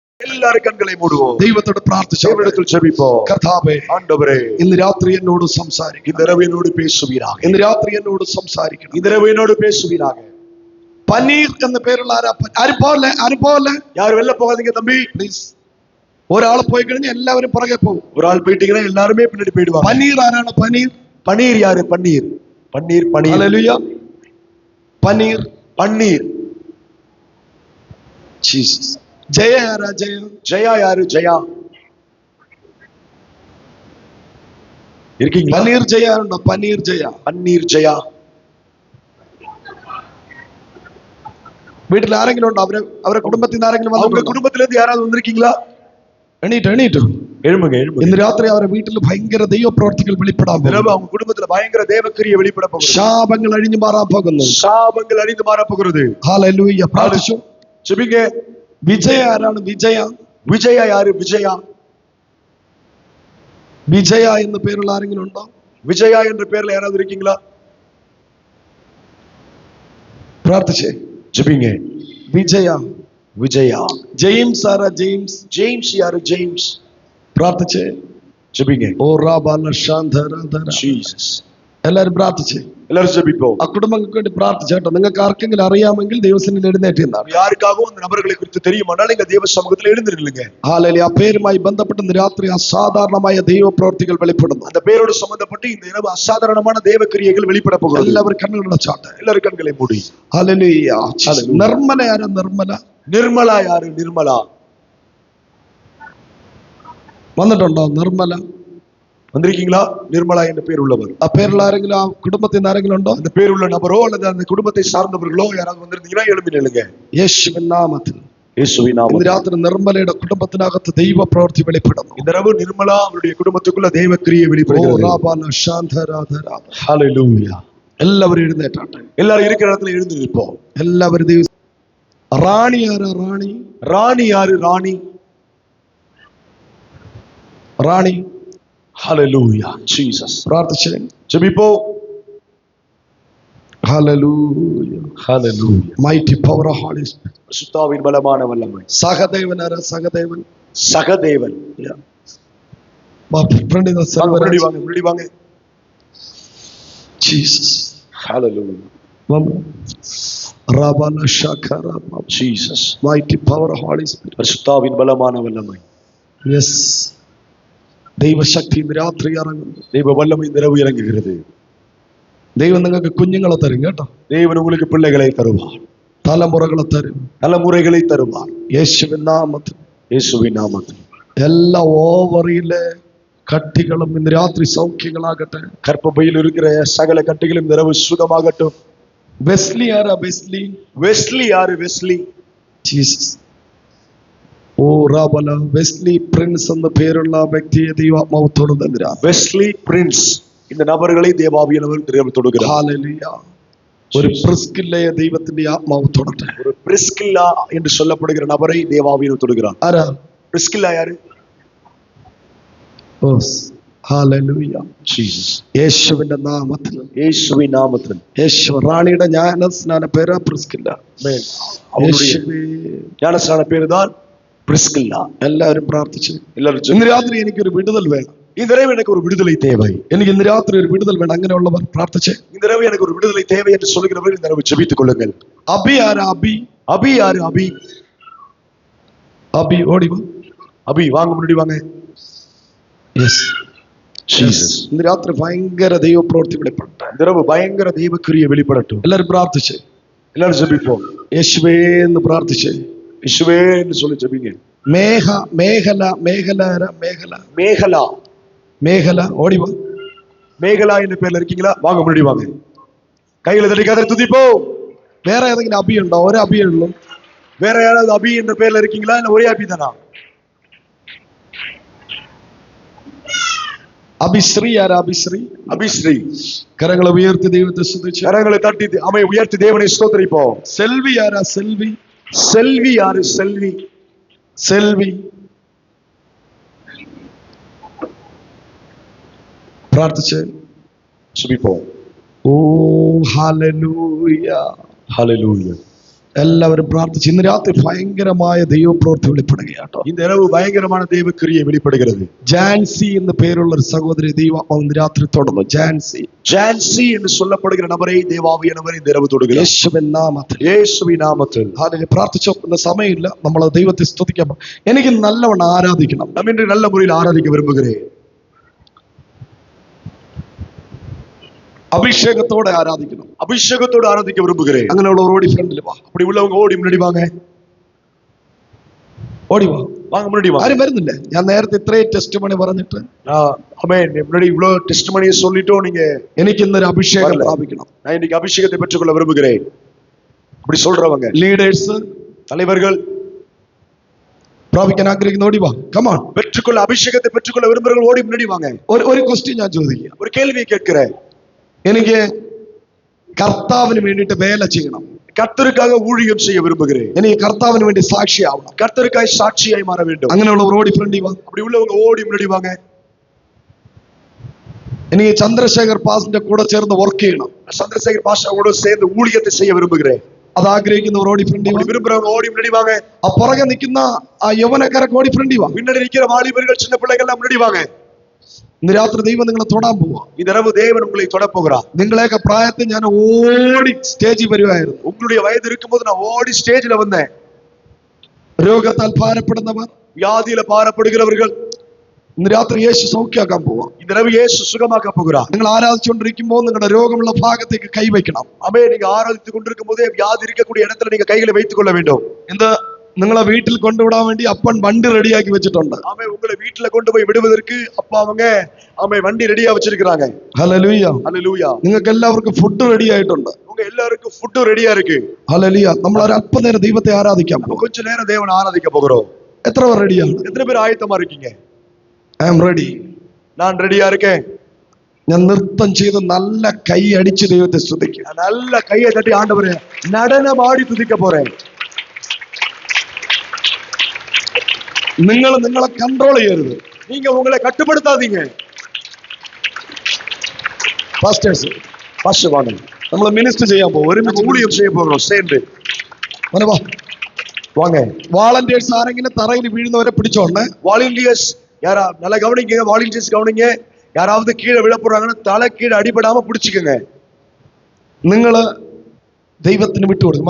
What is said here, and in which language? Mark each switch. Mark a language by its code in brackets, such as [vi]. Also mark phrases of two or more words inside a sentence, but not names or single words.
[ml] എല്ലാവരും കണ്ണുകളെ മൂടുവോ. ദൈവത്തോട് പ്രാർത്ഥിച്ചു ജപിപ്പോ. കർത്താവേ, ആണ്ടവരെ ഇന്ന് രാത്രി എന്നോട് സംസാരിക്കും. ഇന്നരവിനോട് പേശുവീരാക. ഇന്ന് രാത്രി എന്നോട് സംസാരിക്കണം. ഇന്നരവിനോട് പേശുവീരാക. പനീർ എന്ന പേരുള്ള ആരും പോലെ [ta] யாரும் வெளில போகாதீங்க தம்பி [ml] പ്ലീസ്. ഒരാൾ പോയി കഴിഞ്ഞാൽ എല്ലാവരും പുറകെ പോകും. [ta] ഒരാൾ പോയിട്ടീங்கன்னா எல்லாருமே பின்னாடி போயிடுவாங்க. [ml] പനീർ ആരാണ്? പനീർ [ta] பன்னீர் யாரு? பன்னீர் பன்னீர் பன்னீர். [ml] ഹല്ലേലൂയ. പനീർ [ta] பன்னீர். [ml] ജീസസ്. ജയ ആരാ? ജയ. [ta] ஜெயா யாரு? ஜெயா இருக்கீங்களா? [ml] പനീർ ജയ ഉണ്ടോ? പനീർ ജയ. [ta] பன்னீர் ஜெயா. [ml] വീട്ടിൽ ആരെങ്കിലും ഉണ്ടോ? അവരെ കുടുംബത്തിൽ നിന്ന് ആരെങ്കിലും [ta] அவங்க குடும்பத்துல இருந்து யாராவது வந்திருக்கீங்களா? [ml] എണീറ്റു [ta] எழும்புங்க எழும்புங்க. [ml] ഇന്ന് രാത്രി അവരുടെ വീട്ടിൽ ഭയങ്കര ദൈവപ്രവർത്തികൾ വെളിപ്പെടാൻ പോകുന്നു. [ta] அவங்க குடும்பத்துல பயங்கர தேவக்கிரிய வெளிப்பட போகுது. [ml] ശാപങ്ങൾ അഴിഞ്ഞു മാറാൻ പോകുന്നു. [ta] சாபங்கள் அழிந்து மாற போகிறது. [ml] ഹല്ലേലൂയ. പ്രാർത്ഥിച്ചു. [ta] ஜெபிங்க. [ml] വിജയ ആരാണ്? വിജയ. [ta] விஜயா யாரு? விஜயா. [ml] വിജയ എന്ന പേരുള്ള ആരെങ്കിലും ഉണ്ടോ? [ta] விஜயா என்ற பேர்ல யாராவது இருக்கீங்களா? [ml] പ്രാർത്ഥിച്ചേ. [ta] ஜெபிங்க. [ml] വിജയ. [ta] விஜயா. [ml] ജെയിംസ് ആരാ? ജെയിംസ്. [ta] ஜேம்ஸ் யாரு? ஜேம்ஸ். [ml] പ്രാർത്ഥിച്ചേ. [ta] ஜெபிங்க. ഓ റാബാല ശാന്തരാധര. ஜீசஸ். [ml] എല്ലാവരും പ്രാർത്ഥിച്ചേ. [ta] எல்லாரும் ஜெபிப்போம். [ml] ആ കുടുംബങ്ങൾക്ക് വേണ്ടി പ്രാർത്ഥിച്ചേട്ടോ. നിങ്ങൾക്ക് ആർക്കെങ്കിലും അറിയാമെങ്കിൽ ദൈവസന്നിധിയിൽ എഴുന്നേറ്റ് നിന്നാണ്. [ta] யாருக்காகவும் அந்த நபர்களை குறித்து தெரியுமானால் நீங்க தேவ சமூகத்தில் எழுந்திருங்க. [ml] ഹല്ലേലൂയ. ആ പേരുമായി ബന്ധപ്പെട്ട് ഇന്ന് രാത്രി അസാധാരണമായ ദൈവപ്രവർത്തികൾ വെളിപ്പെടുന്നു. [ta] அந்த பேரோடு சம்பந்தப்பட்டு இந்த இரவு அசாதாரணமான தேவ கிரியைகள் வெளிப்பட போகிறது. [ml] എല്ലാവരും കണ്ണുകളടച്ചാട്ടെ. [ta] எல்லாரும் கண்களை மூடி. [ml] ഹല്ലേലൂയ. നിർമ്മല ആരാ? നിർമ്മല. [ta] நிர்மலா யாரு? நிர்மலா [ml] വന്നിട്ടുണ്ടോ? നിർമ്മല [ta] வந்திருக்கீங்களா? நிர்மலா என்ற பேர் உள்ளவர். [ml] ആ പേരുള്ള ആരെങ്കിലും, ആ കുടുംബത്തിൽ നിന്ന് ആരെങ്കിലും ഉണ്ടോ? [ta] அந்த பேர் உள்ள நபரோ அல்லது அந்த குடும்பத்தை சார்ந்தவர்களோ யாராவது வந்திருந்தீங்கன்னா எழுப்பி நில்லுங்க. [ml] യേശുവിൻ നാമത്തിൽ [ta] இயேசுவின் நாமத்தில் [ml] ഇന്ന് രാത്രി നിർമ്മലയുടെ കുടുംബത്തിനകത്ത് ദൈവ പ്രവൃത്തി വെളിപ്പെടുന്നു. [ta] இந்த இரவு நிர்மலா அவருடைய குடும்பத்துக்குள்ள தேவ கிரியை வெளிப்படுகிறது. ஹல்லேலூயா. [ml] എല്ലാവരും എഴുന്നേറ്റാട്ടെ. [ta] எல்லாரும் இருக்கிற இடத்துல எழுந்து நிற்போம். [ml] എല്ലാവരും ദൈവം. റാണി ആരാ? റാണി. [ta] ராணி யாரு? ராணி. [ml] റാണി. [ta] ஹல்லேலூயா. ஜீசஸ். [ml] പ്രാർത്ഥിച്ചേ. [ta] ஜெபிப்போம். [ml] ഹല്ലേലൂയ. [ta] ஹல்லேலூயா. [en] Mighty power of Holy Spirit. [ta] சுத்தாவின் பலமான வல்லமை. [ml] സഹദേവൻ ആരാ? സഹദേവൻ. [ta] சகதேவன். മുன்னாடி வாங்க முன்னாடி வாங்க. [ml] ജീസസ്. [ta] ஹல்லேலூயா. റാബാല ശാഖാര. ஜீசஸ். [en] Mighty power of Holy Spirit. [ta] சுத்தாவின் பலமான வல்லமை. [ml] യെസ്. ദൈവശക്തി ഇന്ന് രാത്രി ഇറങ്ങുന്നു. [ta] தெய்வ வல்லமை இந்த இரவு இறங்குகிறது. [ml] ദൈവം നിങ്ങൾക്ക് കുഞ്ഞുങ്ങളെ തരും കേട്ടോ. [ta] தேவன் உங்களுக்கு பிள்ளைகளை தருவார். [ml] തലമുറകളെ തരും. [ta] தலைமுறைகளை தருவார். [ml] യേശുവിൻ നാമത്തിൽ. [ta] இயேசுவின் நாமத்தில். [ml] എല്ലാ ഓവറിയിലെ കട്ടികളും ഇന്ന് രാത്രി സൗഖ്യങ്ങളാകട്ടെ. [ta] கர்ப்பப்பையில் இருக்கிற சகல கட்டிகளும் இந்த இரவு சுகமாகட்டும். [ml] വെസ്ലി ആരാ? വെസ്ലി. [ta] வெஸ்லி யாரு? வெஸ்லி. [ml] ജീസസ്. ഓ റാബല. വെസ്ലി പ്രിൻസ് എന്ന പേരുള്ള വ്യക്തിയെ ദൈവാത്മാവ് തൊടുന്നില്ല. [ta] வெஸ்லி பிரின்ஸ். இந்த நபர்களை தேவாவியானவர் தொடுகிறார். [ml] ഹല്ലേലൂയ. ഒരു പ്രിസ്കില്ലയെ ദൈവത്തിന്റെ ആത്മാവ് തൊടട്ടെ. [ta] ஒரு பிரிஸ்கில்லா என்று சொல்லப்படுகிற நபரை தேவாவியானவர் தொடுகிறார். [ml] ആരാ? [ta] பிரிஸ்கில்லா யாரு? [ml] ഹല്ലേലൂയ. ജീസസ്. യേശുവിന്റെ നാമത്തിൽ. [ta] இயேசுவின் நாமத்தில். [ml] യേശു. റാണിയുടെ ജ്ഞാനസ്നാന പേരാ പ്രിസ്കില്ല. യേശുവേ. [ta] ஞானஸ்நான பேரு தான் பிரிஸ்கில்லா. [ml] എല്ലാവരും പ്രാർത്ഥിച്ചു. [ta] எல்லாரும் [ml] ഇന്ന് രാത്രി എനിക്കൊരു വിടുതൽ വേണം. [ta] இந்த இரவு எனக்கு ஒரு விடுதலை தேவை. [ml] എനിക്ക് ഇന്ന് രാത്രി ഒരു വിടുതൽ വേണം. അങ്ങനെയുള്ളവർ പ്രാർത്ഥിച്ചേ. [ta] இந்த இரவு எனக்கு ஒரு விடுதலை தேவை என்று சொல்லுகிறவர்கள் இந்த இரவு ஜெபித்துக் கொள்ளுங்கள். [ml] അബി ആരാ? അബി. [ta] அபி யாரு? அபி. [ml] അബി ഓടി വാ. [ta] அபி வாங்க முன்னாடி வாங்க. [ml] യെസ്. ജീസസ്. ഇന്ന് രാത്രി ഭയങ്കര ദൈവപ്രവൃത്തി വെളിപ്പെടട്ടെ. [ta] இந்த இரவு பயங்கர தெய்வக்கிரியை வெளிப்படட்டும். [ml] എല്ലാവരും പ്രാർത്ഥിച്ചേ. [ta] எல்லாரும் ஜெபிப்போம். [ml] യേശുവേ എന്ന് പ്രാർത്ഥിച്ചേ. [ta] இயேசுவே என்று சொல்லி ஜெபிங்க. [ml] മേഘല. മേഘല ആരാ? മേഘല. [ta] மேகலா. [ml] മേഘല ഓടി വാ. [ta] மேகலா என்ற பேர்ல இருக்கீங்களா? வாங்க முன்னாடி வாங்க. கையில தட்டி கதறி துதிப்போம். [ml] വേറെ ഏതെങ്കിലും അബി ഉണ്ടോ? ഒരു അബിയേ ഉള്ളൂ. [ta] வேற யாராவது அபி என்ற பேர்ல இருக்கீங்களா? இல்ல ஒரே அபி தானா? [ml] അഭിശ്രീ ആരാ? അഭിശ്രീ. [ta] அபிஸ்ரீ. [ml] കരങ്ങളെ ഉയർത്തി ദൈവത്തെ സ്തുതിച്ച്. [ta] கரங்களை தட்டி அமை உயர்த்தி தேவனை ஸ்தோத்திரிப்போம். [ml] സെൽവി ആരാ? സെൽവി. [ta] செல்வி யாரு? செல்வி. [ml] സെൽവി. പ്രാർത്ഥിച്ച് [ta] ஜெபிப்போம். [ml] ഓ ഹല്ലേലൂയ. [ta] ஹல்லேலூயா. [ml] എല്ലാവരും പ്രാർത്ഥിച്ച് ഇന്ന് രാത്രി ഭയങ്കരമായ ദൈവപ്രവൃത്തി വെളിപ്പെടുകയാട്ടോ. [ta] இந்த இரவு பயங்கரமான தேவ கிரியை வெளிப்படுகிறது. [ml] ജാൻസി എന്ന് പേരുള്ള ഒരു സഹോദരി ദൈവം ഇന്ന് രാത്രി തൊടുന്നു. [ta] ஜான்சி என்று சொல்லப்படுகிற நபரை தேவாவியானவர் இந்த இரவு தொடுகிறார். [ml] യേശുവിൻ നാമത്തിൽ. [ta] இயேசுவின் நாமத்தில். [ml] ഹല്ലേലൂയ. പ്രാർത്ഥിച്ചോക്കുന്ന സമയമില്ല, നമ്മൾ ദൈവത്തെ സ്തുതിക്കാം. എനിക്ക് നല്ലവണ്ണം ആരാധിക്കണം. [ta] நாம் இன்று நல்ல முறையில் ஆராதிக்க விரும்புகிறேன். [ml] അഭിഷേകത്തോടെ ആരാധിക്കണം. [ta] அபிஷேகத்தோடு ஆராதிக்க விரும்புகிறேன். [ml] അങ്ങനെയുള്ളവർ ഓടി ഫ്രണ്ടിൽ വാ. [ta] அப்படி உள்ளவங்க ஓடி முன்னாடி வாங்க. [ml] ഓടി വാ. [ta] வாங்க முன்னாடி வாங்க. [ml] ആരും വരുന്നില്ലേ? ഞാൻ നേരത്തെ ഇത്രയും ടെസ്റ്റ് മണി പറഞ്ഞിട്ട് [ta] ஆமென். முன்னாடி இவ்வளவு டெஸ்டிமோனியை சொல்லிட்டோம். நீங்க [ml] എനിക്ക് ഇന്നൊരു അഭിഷേകം പ്രാപിക്കണം. [ta] நான் இன்னைக்கு அபிஷேகத்தை பெற்றுக்கொள்ள விரும்புகிறேன். அப்படி சொல்றவங்க [ml] ലീഡേഴ്സ്, [ta] தலைவர்கள் [ml] പ്രാപിക്കാൻ ആഗ്രഹിക്കുന്ന ഓടി വാ. കമാൺ. [ta] பெற்றுக்கொள்ள அபிஷேகத்தை பெற்றுக்கொள்ள விரும்புகிறவர்கள் ஓடி முன்னாடி வாங்க. [ml] ഒരു ക്വസ്റ്റ്യൻ ഞാൻ ചോദിക്കാം. [ta] ஒரு கேள்வியை கேட்கிறேன். [ml] എനിക്ക് കർത്താവിന് വേണ്ടിയിട്ട് വേല ചെയ്യണം. [ta] கர்த்தருக்காக ஊழியம் செய்ய விரும்புகிறேன். [ml] എനിക്ക് കർത്താവിന് വേണ്ടി സാക്ഷിയാവണം. [ta] கர்த்தருக்காய் சாட்சியாய் மாற வேண்டும். [ml] അങ്ങനെയുള്ളവർ ഓടി ഫ്രണ്ടിൽ വാ. [ta] அப்படி உள்ளவங்க ஓடி முன்னாடி வாங்க. [ml] എനിക്ക് ചന്ദ്രശേഖർ പാസിന്റെ കൂടെ ചേർന്ന് വർക്ക് ചെയ്യണം. [ta] சந்திரசேகர் பாஷாவோட சேர்ந்து ஊழியத்தை செய்ய விரும்புகிறேன். [ml] അത് ആഗ്രഹിക്കുന്നവർ ഓടി ഫ്രണ്ടിൽ വാ. [ta] அப்படி விரும்புறவங்க ஓடி முன்னாடி வாங்க. [ml] ആ പുറകെ നിൽക്കുന്ന ആ യൗവനക്കാരൊക്കെ ഓടി ഫ്രണ്ടിൽ വാ. [ta] பின்னாடி நிக்கிற வாலிபர்கள் சின்ன பிள்ளைகள் எல்லாம் முன்னாடி வாங்க. [ml] ഇന്ന് രാത്രി ദൈവം നിങ്ങളെ തൊടാൻ പോവാ. [ta] இந்த இரவு தேவன் உங்களை தொடப் போகிறார். [ml] നിങ്ങളെയൊക്കെ പ്രായത്തിൽ ഞാൻ ഓടി സ്റ്റേജിൽ വരുമായിരുന്നു. [ta] உங்களுடைய வயது இருக்கும்போது நான் ஓடி ஸ்டேஜ்ல வந்தேன். [ml] രോഗത്താൽ ഭാരപ്പെടുന്നവർ, [ta] வியாதியில பாரப்படுகிறவர்கள் [ml] ഇന്ന് രാത്രി യേശു സൗഖ്യമാക്കാൻ പോവാ. [ta] இந்த இரவு இயேசு சுகமாக்க போகிறார். [ml] നിങ്ങൾ ആരാധിച്ചുകൊണ്ടിരിക്കുമ്പോൾ നിങ്ങളുടെ രോഗമുള്ള ഭാഗത്തേക്ക് കൈവയ്ക്കണം. [ta] அமே நீங்க ஆராதித்துக் கொண்டிருக்கும் போதே வியாதி இருக்கக்கூடிய இடத்துல நீங்க கைகளை வைத்துக் கொள்ள வேண்டும். [ml] എന്ത് നിങ്ങളെ വീട്ടിൽ കൊണ്ടുവിടാൻ വേണ്ടി അപ്പൻ വണ്ടി റെഡിയാക്കി വെച്ചിട്ടുണ്ട്. [ta] ஆமே உங்களை வீட்டுல கொண்டு போய் விடுவதற்கு அப்பா அவங்க ஆமே வண்டி ரெடியா வச்சிருக்காங்க. [ml] ഹല്ലേലൂയ. [ta] ஹல்லேலூயா. [ml] നിങ്ങൾക്ക് എല്ലാവർക്കും ഫുഡ് റെഡി ആയിട്ടുണ്ട്. [ta] உங்க எல்லாருக்கும் ஃபுட் ரெடியா இருக்கு. [ml] ഹല്ലേലൂയ. നമ്മൾ ഒരു അല്പനേരം ദൈവത്തെ ആരാധിക്കാൻ [ta] நம்ம [ml] പോകും. [ta] கொஞ்ச நேரம் தேவனை ஆராதிக்க போகிறோம். [ml] എത്ര പേർ റെഡിയാണ്? [ta] எத்தனை பேர் ஆயத்தமா இருக்கீங்க? [en] I am ready. [ta] நான் ரெடியா இருக்கேன். [ml] ഞാൻ നൃത്തം ചെയ്ത് നല്ല കൈ അടിച്ച് ദൈവത്തെ സ്തുതിക്കും. [ta] நான் நல்ல கையை தட்டி ஆண்டவரே நடனம் ஆடி துதிக்க போறேன். [ml] നിങ്ങൾ നിങ്ങളെ കൺട്രോൾ ചെയ്യരുത്. [ta] நீங்க உங்களை கட்டுப்படுத்தாதீங்க. [ml] പാസ്റ്റേഴ്സ്, [ta] பாஸ்டர் வாங்க. [ml] നമ്മൾ മിനിസ്റ്റർ ചെയ്യാൻ പോകും. [ta] நம்ம ஊழியம் செய்ய போகிறோம் சேர்ந்து. வாங்க. [ml] വാളണ്ടിയേഴ്സ് ആരെങ്കിലും തറയിൽ വീഴുന്നവരെ പിടിച്ചോണ്ടേ. [ta] வாலண்டியர்ஸ் யாரா நல்லா கவனிங்க. வாலண்டியர்ஸ் கவனிங்க. யாராவது கீழே விழ போறாங்கன்னா தலை கீழே அடிபடாம பிடிச்சுக்கோங்க. [ml] നിങ്ങള് ദൈവത്തിന് വിട്ടുകൊടുക്കും.